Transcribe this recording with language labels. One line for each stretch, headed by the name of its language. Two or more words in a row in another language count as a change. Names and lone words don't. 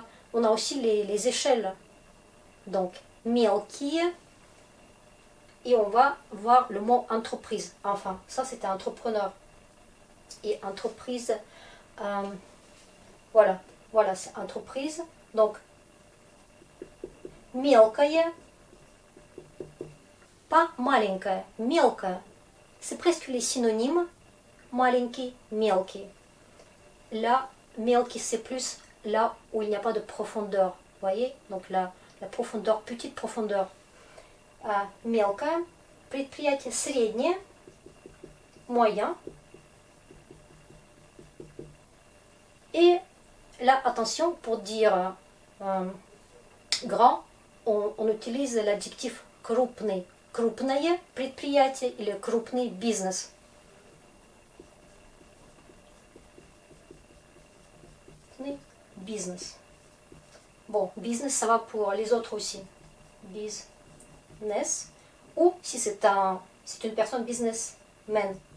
French: On a aussi les échelles. Donc, мелкие. Et on va voir le mot entreprise. Enfin, ça c'était entrepreneur. Et entreprise, voilà, c'est entreprise. Donc,
Russian: мелкая, pas маленькая, мелкая.
French: C'est presque les synonymes.
Russian: Маленький, мелкий. Là, мелкий,
French: c'est plus là où il n'y a pas de profondeur. Vous voyez? Donc la profondeur, petite profondeur.
Russian: Мелкое, предприятие среднее,
French: moyen. Et là, attention, pour dire grand, on utilise l'adjectif крупный.
Russian: Крупное предприятие или крупный бизнес.
French: Business. Bon, business, ça va pour les autres aussi. Business. Ou si c'est une personne businessman.